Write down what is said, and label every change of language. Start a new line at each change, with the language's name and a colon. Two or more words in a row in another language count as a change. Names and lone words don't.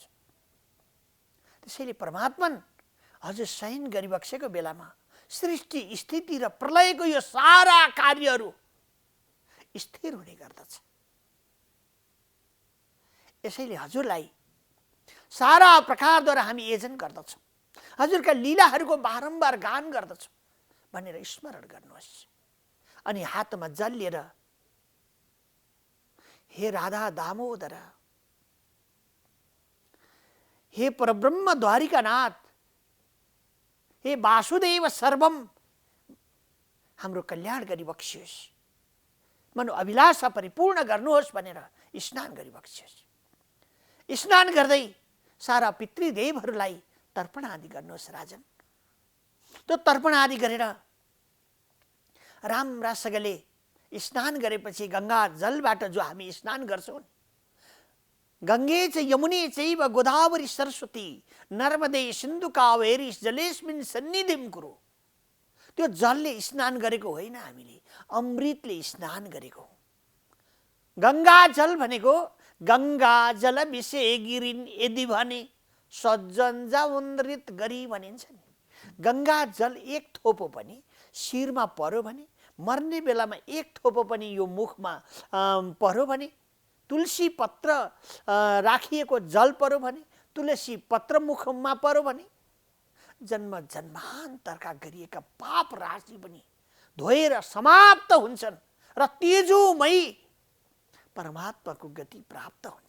Nepali: त्यसैले परमात्मा हजुर शयन गरिबक्सेको बेलामा सृष्टि, स्थिति र प्रलयको यो सारा कार्यहरू स्थिर हुने गर्दछ। यसैले हजुरलाई सारा प्रकारद्वारा हामी एजन गर्दछौँ, हजुरका लीलाहरूको बारम्बार गान गर्दछौँ भनेर स्मरण गर्नुहोस्। अनि हातमा जल लिएर हे राधा दामोदर, हे परब्रह्म द्वारिकानाथ, हे वासुदेव सर्वम, हाम्रो कल्याण गरिबक्सियोस्, मनो अभिलाषा परिपूर्ण गर्नुहोस् भनेर स्नान गरिबक्सियोस्। स्नान गर्दै सारा पितृदेवहरूलाई तर्पण आदि गर्नुहोस् राजन। त्यो तर्पण आदि गरेर राम्रासँगले स्नान गरेपछि गङ्गा जलबाट जो हामी स्नान गर्छौँ,
Sanskrit: गङ्गे च यमुने चैव गोदावरी सरस्वती नर्मदे सिन्धु कावेरी जलेस्मिन् सन्निधिं कुरु।
Nepali: त्यो जलले स्नान गरेको होइन, हामीले अमृतले स्नान गरेको। गङ्गा जल भनेको गङ्गा जल विषे गिरिन् यदि भने सज्जन जाउन्द्रित गरी भनिन्छ नि। गङ्गा जल एक थोपो पनि शिरमा पर्यो भने, मर्ने बेलामा एक थोपो पनि यो मुखमा पर्यो भने, तुलसी पत्र राखिएको जल पर्यो भने, तुलसी पत्र मुखमा पर्यो भने जन्म जन्मान्तरका गरिएका पाप राशि पनि धोएर समाप्त हुन्छन् र तेजोमयी परमात्माको गति प्राप्त हुन्छ।